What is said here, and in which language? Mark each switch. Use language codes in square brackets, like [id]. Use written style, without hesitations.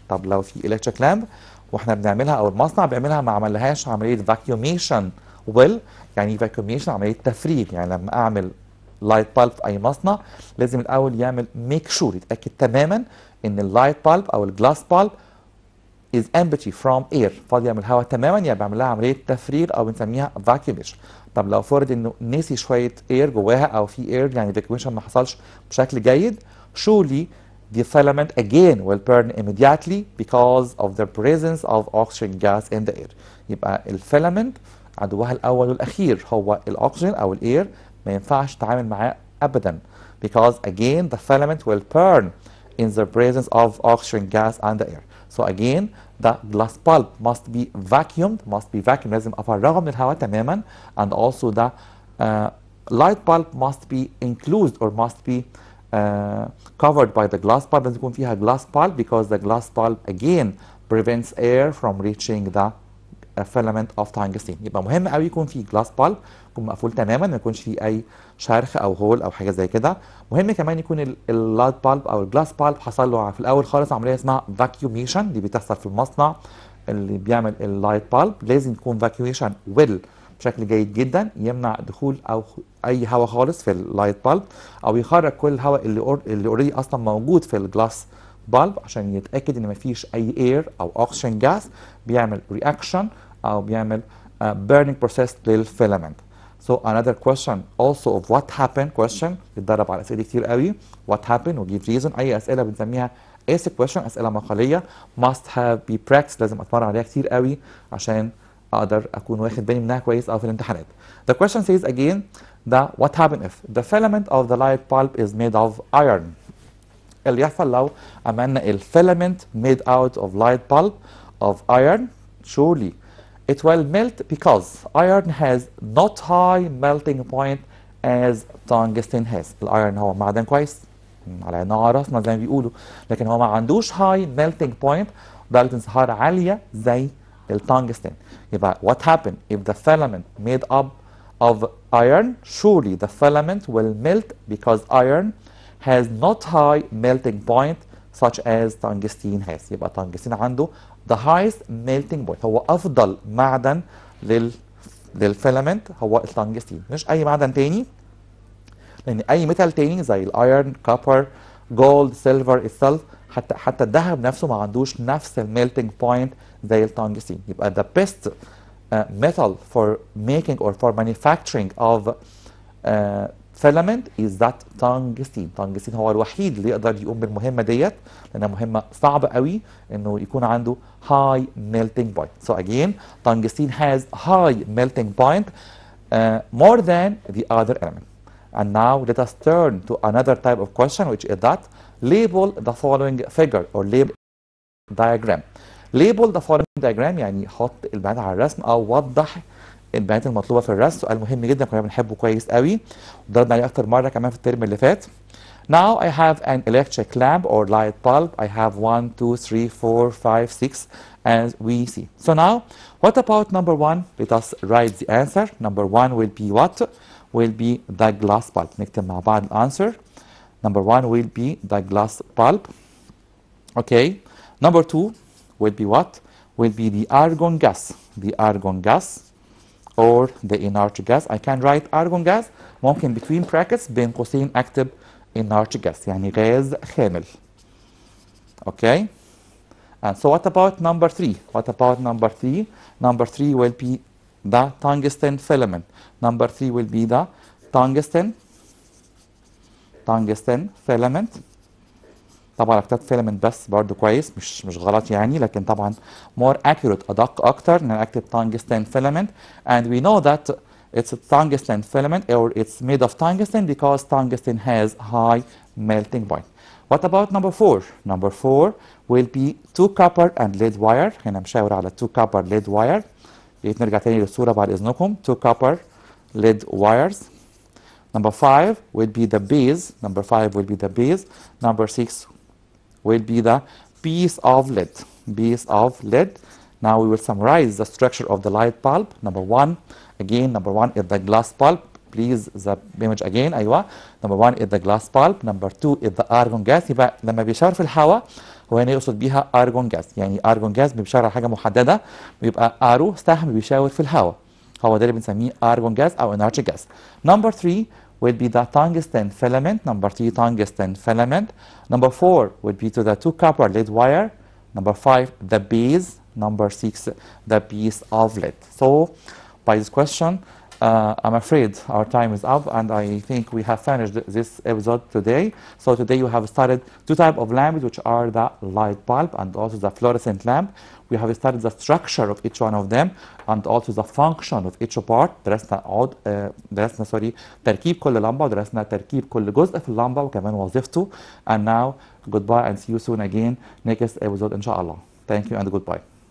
[ar] طب لو في electric lamp واحنا بنعملها او المصنع بيعملها ما عملهاش عمليه vacuumation يعني vacuumation عمليه تفريغ. يعني لما اعمل لايت بالب في اي مصنع لازم الاول يعمل ميك شور يتاكد تماما ان اللايت بالب او الجلاس بالب [en] is empty from air [ar] فاضيه من الهواء تماما، يعني بعمل لها عمليه تفريغ او بنسميها vacuumation. طب لو فرض انه نسي شويه اير جواها او في اير يعني vacuumation ما حصلش بشكل جيد، [en] surely the filament again will burn immediately because of the presence of oxygen gas in the air. [ar] يبقى الفيلامنت عدوها الاول والاخير هو الاكسجين او الاير، ما ينفعش تتعامل معاه ابدا [en] because again the filament will burn in the presence of oxygen gas and the air. So again the glass bulb must be vacuumed [ar] لازم افرغه من الهواء تماما [en] and also the light bulb must be enclosed or must be covered by the glass bulb. [ar] لازم يكون فيها [en] glass bulb because the glass bulb again prevents air from reaching the filament of tungsten. [ar] يبقى مهم قوي يكون في glass bulb يكون مقفول تماما، ما يكونش فيه اي شرخ او هول او حاجه زي كده. مهم كمان يكون اللايت بالب او الجلاس بالب حصل له في الاول خالص عمليه اسمها vacuumation دي بتحصل في المصنع اللي بيعمل اللايت بالب. لازم يكون vacuumation بشكل جيد جدا يمنع دخول او اي هواء خالص في اللايت بالب او يخرج كل الهواء اللي اوريدي اصلا موجود في الجلاس بالب عشان يتاكد ان مفيش اي اير او اوكسجين جاس بيعمل رياكشن او بيعمل burning process للفيلامنت. [en] So another question also of what happened question [ar] بيتدرب على اسئله كتير قوي. [en] What happened و give reason. [ar] اي اسئله بنسميها essay question اسئله مقاليه [en] must have be practiced [ar] لازم اتمرن عليها كتير قوي عشان اقدر اكون واخد بالي منها كويس او في الامتحانات. [en] The question says again that what happened if the filament of the light bulb is made of iron. [ar] اللي يحصل لو عملنا الفيلامنت [en] made out of light bulb of iron surely it will melt because iron has not high melting point as tungsten has. [ar] الايرن هو معدن كويس على نوع راسنا زي ما بيقولوا، لكن هو ما عندوش high melting point درجة انصهار عالية زي التungsten. [en] يبقى what happened if the filament made up of iron? Surely the filament will melt because iron has not high melting point such as tungsten has. [ar] يبقى tungsten عنده [en] the highest melting point [ar] هو افضل معدن للفيلامنت هو التنجستين مش اي معدن تاني، لان اي ميتال تاني زي الايرن كوبر جولد سيلفر السلف حتى الذهب نفسه ما عندوش نفس الميلتنج بوينت زي التنجستين. [en] يبقى the best metal for making or for manufacturing of filament is that tungsten. [ar] tungsten هو الوحيد اللي يقدر يقوم بالمهمه ديت لانها مهمه صعبه قوي انه يكون عنده high melting point. [en] So again tungsten has high melting point more than the other element. And now let us turn to another type of question which is that label the following figure or label diagram. Label the following diagram [ar] يعني حط البيانات على الرسم او وضح البيانات المطلوبه في الرسم. سؤال مهم جدا كنا بنحبه كويس قوي وضربنا عليه اكتر مره كمان في الترم اللي فات. [en] Now I have an electric lamp or light bulb. I have 1 2 3 4 5 6 as we see. So now what about number 1? Let us write the answer. Number 1 will be what? Will be the glass bulb. [ar] نكتب مع بعض الانسر. [en] Number 1 will be the glass bulb. Okay. Number 2 will be what? Will be the argon gas. the argon gas or the inert gas. I can write argon gas [ar] ممكن [en] between brackets [ar] بين قوسين اكتب [en] inert gas [ar] يعني غاز خامل. [en] Okay. And so what about number 3? What about number 3? Number 3 will be the tungsten filament. Number 3 will be the tungsten filament. [ar] طبعا كتبت filament بس برضه كويس مش غلط يعني لكن طبعا [en] more accurate [ar] أدق أكتر إن أنا أكتب tungsten filament. [en] And we know that it's a tungsten filament or it's made of tungsten because tungsten has high melting point. What about number 4? Number 4 will be 2 copper and lead wire. [ar] هنا مشاور على 2 copper lead wire. نرجع تاني للصورة بعد إذنكم. [en] 2 copper lead wires. Number 5 will be the base. Number 5 will be the base. Number 6 will be the piece of lead. Piece of lead. Now we will summarize the structure of the light bulb. Number 1, again, number 1 is the glass bulb. Please the image again. أيوة. Number 1 is the glass bulb. Number 2 is the argon gas. [ar] يبقى لما بيشاور في الهواء هو هنا يقصد بيها argon gas. يعني argon gas بيشاور على حاجة محددة بيبقى arrow سهم بيشاور في الهواء. هو ده اللي بنسميه argon gas أو inert gas. [en] Number 3 will be the tungsten filament. Number 3 tungsten filament. Number 4 would be to the 2 copper lead wire. Number 5 the base. Number 6 the piece of lead. So by this question I'm afraid our time is up and I think we have finished this episode today. So today you have studied 2 types of lamps which are the light bulb and also the fluorescent lamp. We have studied the structure of each one of them and also the function of each part. [ar] درسنا تركيب كل لمبة ودرسنا تركيب كل جزء في اللمبة وكمان وظيفته. [en] And now goodbye and see you soon again next episode [ar] إن شاء الله. [en] Thank you and goodbye.